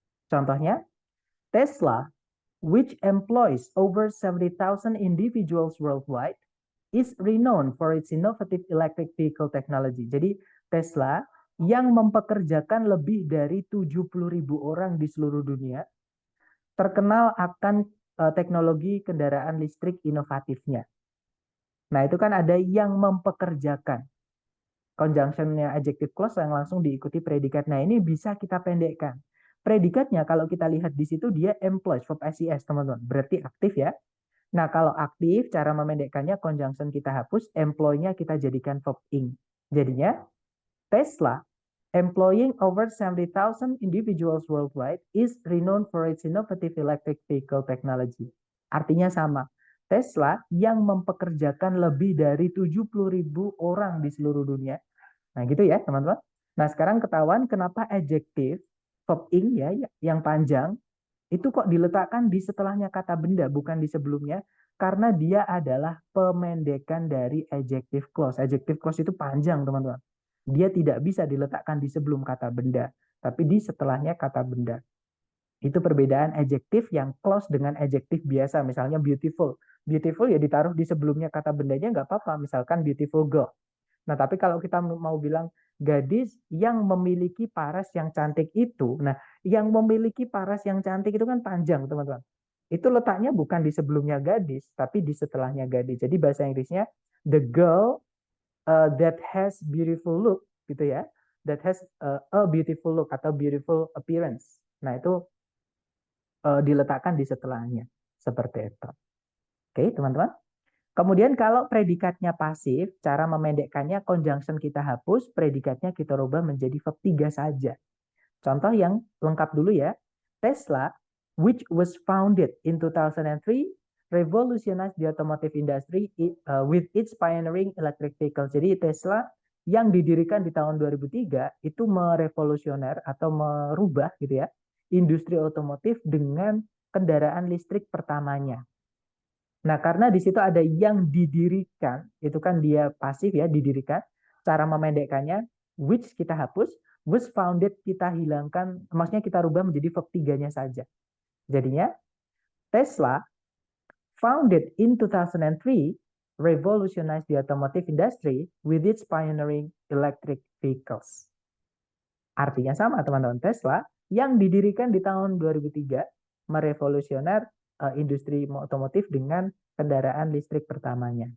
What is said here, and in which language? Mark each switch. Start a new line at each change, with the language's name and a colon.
English: Contohnya, Tesla, which employs over 70,000 individuals worldwide, is renowned for its innovative electric vehicle technology.
Indonesian: Jadi Tesla yang mempekerjakan lebih dari 70.000 orang di seluruh dunia terkenal akan teknologi kendaraan listrik inovatifnya. Nah, itu kan ada yang mempekerjakan. Conjunctionnya adjective clause yang langsung diikuti predikat. Nah, ini bisa kita pendekkan. Predikatnya kalau kita lihat di situ dia employs, verb SES, teman-teman. Berarti aktif ya. Nah, kalau aktif, cara memendekkannya conjunction kita hapus, employ-nya kita jadikan verb ing.
English: Jadinya, Tesla, employing over 70,000 individuals worldwide, is renowned for its innovative electric vehicle technology.
Indonesian: Artinya sama. Tesla yang mempekerjakan lebih dari 70.000 orang di seluruh dunia. Nah, gitu ya, teman-teman. Nah, sekarang ketahuan kenapa adjective verb ing ya yang panjang itu kok diletakkan di setelahnya kata benda, bukan di sebelumnya, karena dia adalah pemendekan dari adjective clause. Adjective clause itu panjang, teman-teman. Dia tidak bisa diletakkan di sebelum kata benda, tapi di setelahnya kata benda. Itu perbedaan adjective yang clause dengan adjective biasa. Misalnya beautiful. Beautiful ya ditaruh di sebelumnya kata bendanya nggak apa-apa. Misalkan
English: beautiful girl.
Indonesian: Nah, tapi kalau kita mau bilang gadis yang memiliki paras yang cantik itu, nah, yang memiliki paras yang cantik itu kan panjang, teman-teman. itu letaknya bukan di sebelumnya gadis, tapi di setelahnya gadis. Jadi bahasa Inggrisnya
English: the girl that has beautiful look,
Indonesian: gitu ya,
English: that has a beautiful look
Indonesian: atau
English: beautiful appearance.
Indonesian: Nah itu diletakkan di setelahnya, seperti itu. Oke, teman-teman. Kemudian kalau predikatnya pasif, cara memendekkannya conjunction kita hapus, predikatnya kita rubah menjadi verb 3 saja. Contoh yang lengkap dulu ya.
English: Tesla, which was founded in 2003, revolutionized the automotive industry with its pioneering electric vehicles.
Indonesian: Jadi Tesla yang didirikan di tahun 2003 itu merevolusioner atau merubah gitu ya, industri otomotif dengan kendaraan listrik pertamanya. Nah, karena di situ ada yang didirikan, itu kan dia pasif ya, didirikan. Cara memendekkannya, which kita hapus, was founded kita hilangkan, maksudnya kita rubah menjadi verb 3-nya saja.
English: Jadinya, Tesla founded in 2003 revolutionized the automotive industry with its pioneering electric vehicles.
Indonesian: Artinya sama teman-teman, Tesla yang didirikan di tahun 2003 merevolusioner industri otomotif dengan kendaraan listrik pertamanya.